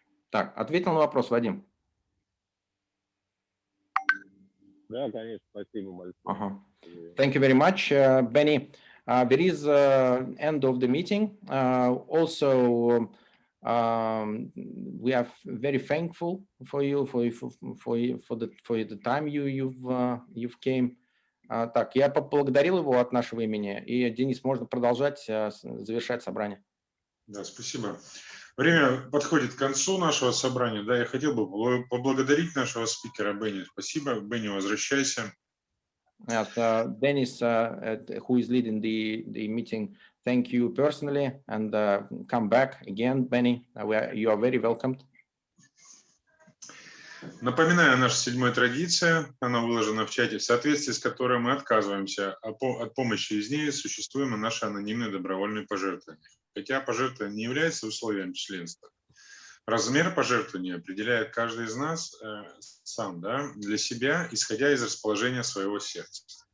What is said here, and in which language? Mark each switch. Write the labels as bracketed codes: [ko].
[ru] Так, ответил на вопрос, Вадим? Да, конечно, спасибо большое. [en] Thank you very much, Beni. There is end of the meeting. Also, we are very thankful for you for the time you've came. [ru] Так, я поблагодарил его от нашего имени, и, Денис, можно продолжать завершать собрание. Да, спасибо. Время подходит к концу нашего собрания. Да, я хотел бы поблагодарить нашего спикера Бени. Спасибо, Бени, возвращайся. [en] Yes, Dennis, who is leading the meeting, thank you personally, and come back again, Beni. You are very welcomed. [ru] Напоминаю, наша 7-я традиция, она выложена в чате, в соответствии с которой мы отказываемся от помощи из нее, существуем наши анонимные добровольные пожертвования. Хотя пожертвование не является условием членства. Размер пожертвования определяет каждый из нас сам, для себя, исходя из расположения своего сердца.